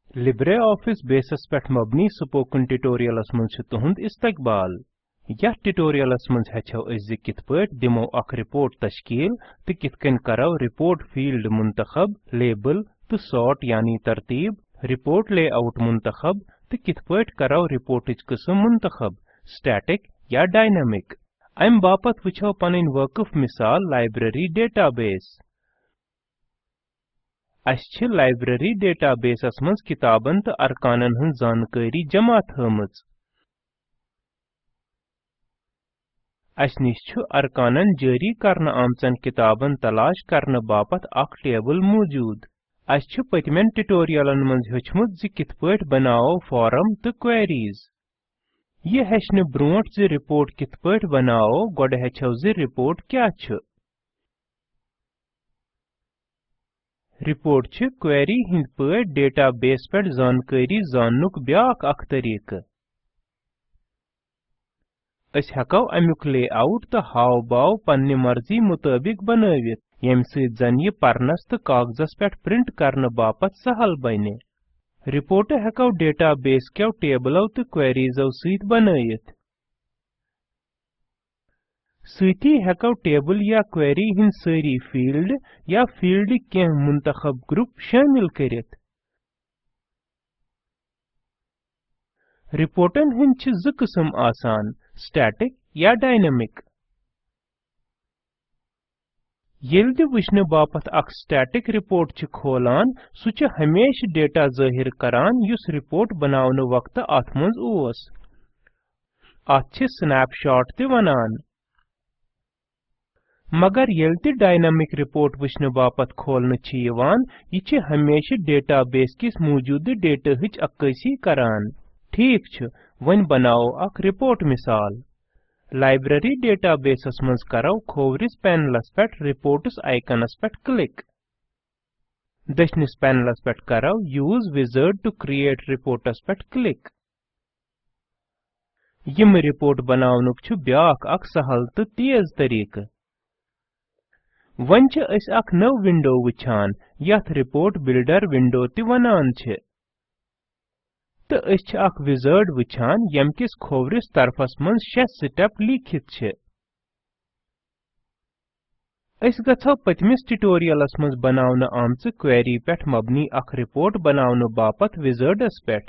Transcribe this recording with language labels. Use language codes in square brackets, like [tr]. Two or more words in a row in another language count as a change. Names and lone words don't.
[ks] लिब्रे ऑफिस बेसस पेठ मबनी स्पोकन ट्यूटोरियलस मंज तुहंद इस्तकबाल। यह ट्यूटोरियलस मंज हेचो अज किथ पट दिमो अख रिपोर्ट तश्कील तो किथ कन करो [en] report field [ks] मुंतखब लेबल तो सॉर्ट यानी तरतीब, [en] report layout [ks] मुंतखब तो किथ पट करो रिपोर्ट किस्म मुंतखब स्टैटिक या डायनामिक। अम बापत वुछो पनिन वक़िफ मिसाल लाइब्रेरी डेटाबेस। अच्छे लाइब्रेरी डेटाबेसस मंज किताबन तो अरकानन हन जानकारी जमा थमज। अस निश छु अरकानन जारी करन आमचन किताबन तलाश करन बापत अख टेबल मौजूद। अस छु पतमेन ट्यूटोरियलन मंज हेचमुत ज किथ पट बनाओ फॉर्म तो क्वेरीज। ये हेचन ब्रोट ज रिपोर्ट किथ पट बनाओ गोड हेचो ज रिपोर्ट क्या छु। रिपोर्ट छु क्वेरी हिंद पट डेटाबेस पेट जानकारी जाननुक ब्याक अख तरीक। अस हेको अमुक लेआउट तो हाव बाव पन्ने मर्जी मुताबिक बनवित यम सत जन ये परनस तो कागजस पेट प्रिंट करन बापत सहल बने। रिपोर्ट हेको डेटाबेस के टेबलो तो क्वेरीजो सत बनवित। सती हेको टेबल या क्वेरी हिंद सारी फील्ड या फील्ड के मुंतखब ग्रुप शामिल करित। रिपोर्टन हिंद छ ज किस्म आसान स्टैटिक या डायनामिक। येल दि वुचन बापत अख [en] static report [ks] छ खोलान सु छ हमेश डेटा जाहिर करान युस रिपोर्ट बनावन वक्त अथ मंज ओस। अथ छ स्नैपशॉट ते वनान। मगर येल ते [en] dynamic report [ks] वुचन बापत खोलन छ यिवान यह छ हमेश डेटाबेस किस मौजूद डेटा हिच अक्कासी करान। ठीक छ, वन बनाओ अख रिपोर्ट मिसाल। लाइब्रेरी डेटाबेसस मंज करो खोवरिस पैनलस पेट रिपोर्ट्स आइकनस पेट क्लिक। दशनिस पैनलस पेट करो यूज विजार्ड टू क्रिएट रिपोर्ट्स पेट क्लिक। यम रिपोर्ट बनावनुक छु ब्याक अख सहल तो तेज तरीक। वन छ अस अख नव विंडो वुछान यथ रिपोर्ट बिल्डर विंडो ते वनान छ। तो अस छ अख विजार्ड वुछान यम किस खोवरिस तरफस मंज 6 स्टेप लिखित छ। अस गछो पतमिस ट्यूटोरियलस मंज बनावन आमच क्वेरी पेठ मबनी अख रिपोर्ट बनावन बापत विजार्डस पेठ।